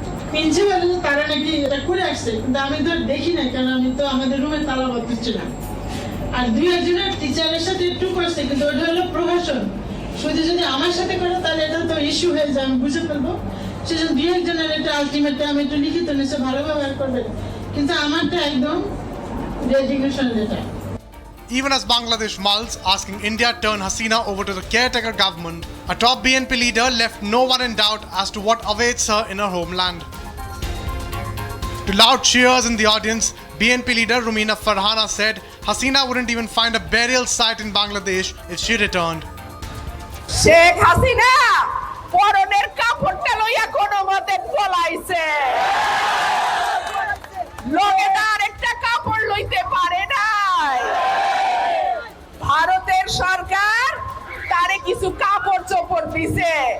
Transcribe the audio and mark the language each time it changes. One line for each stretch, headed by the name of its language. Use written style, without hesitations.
Bangla: Principal তারা নাকি এটা করে আসছে কিন্তু আমি তো দেখি না কারণ আমি তো আমাদের রুমে তালাবদ্ধ ছিলাম আর দুই একজনের টিচারের সাথে একটু করছে কিন্তু ওটা হলো প্রহসন শুধু যদি আমার সাথে করে তাহলে এটা তো ইস্যু হয়ে যায় আমি বুঝে ফেলবো সেজন্য দুই একজনের এটা আলটিমেটলি আমি একটু লিখিত নিচে ভালো ব্যবহার করবেন কিন্তু আমারটা একদম resignation letter
English: Even as Bangladesh mulls asking India turn Hasina over to the caretaker government, a top BNP leader left no one in doubt as to what awaits her in her homeland. To loud cheers in the audience, BNP leader Rumina Farhana said Hasina wouldn't even find a burial site in Bangladesh if she returned. Sheikh Hasina!
Bangla: পরনের কাপড়টা লইয়া কোনো মতে পলাইছে লোকেদার একটা কাপড় লইতে পারে নাই ভারতের সরকার তারে কিছু কাপড় চোপড় দিছে